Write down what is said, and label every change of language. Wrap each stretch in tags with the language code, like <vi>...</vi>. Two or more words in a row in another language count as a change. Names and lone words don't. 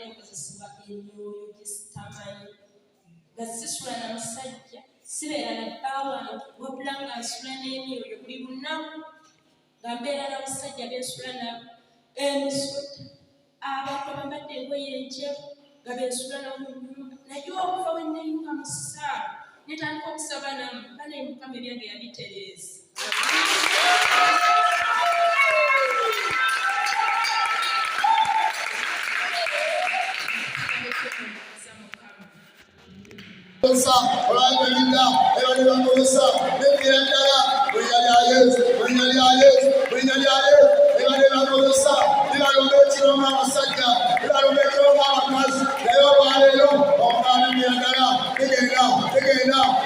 <lg>nkozesebwa emyoyo gyesitamanyi nga sisula na musajja sibeera na bbaawa wabula nga nsula n'emyoyo buli lunaku nga mbeera na musajja bensula na emisota abantu abambadde engoye enjeru nga bensula na mu nyumba naye okuva we nneyunga mu ssaawa netandika okusaba namu banaye mukama ebyange yabitereeza Osa, Orangalinda, Evan Osa, Nepiandara, Winalias, Evan Osa, Evan Masaka, Evan Mamas, Leo, Oman Yandara, Tegena,</lg>